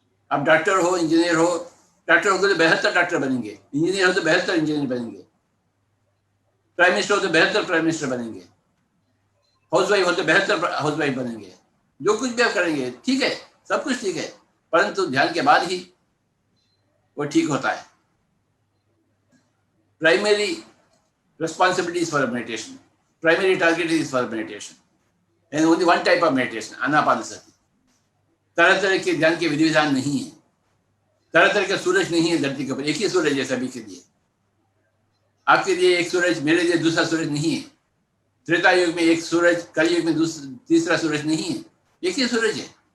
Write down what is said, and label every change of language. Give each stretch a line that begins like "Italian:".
Hindi: आप डॉक्टर हो, इंजीनियर हो, डॉक्टर हो तो बेहतर डॉक्टर बनेंगे, इंजीनियर हो तो बेहतर इंजीनियर बनेंगे, प्राइम मिनिस्टर हो तो बेहतर प्राइम मिनिस्टर बनेंगे, हाउसवाइफ हो तो बेहतर हाउसवाइफ बनेंगे। जो कुछ भी आप करेंगे ठीक है, सब कुछ ठीक है, परंतु ध्यान के बाद ही वो ठीक होता है।
English: Primary responsibilities for meditation, primary target is for meditation, and only one type of meditation, Anapanasati.
Hindi: तरह तरह के ध्यान के विधि विधान नहीं है, तरह तरह का सूरज नहीं है धरती के ऊपर, एक ही सूरज है सभी के लिए। आपके लिए एक सूरज, मेरे लिए दूसरा सूरज नहीं है। त्रेता युग में एक सूरज, कलयुग में तीसरा सूरज नहीं है, एक ही सूरज है।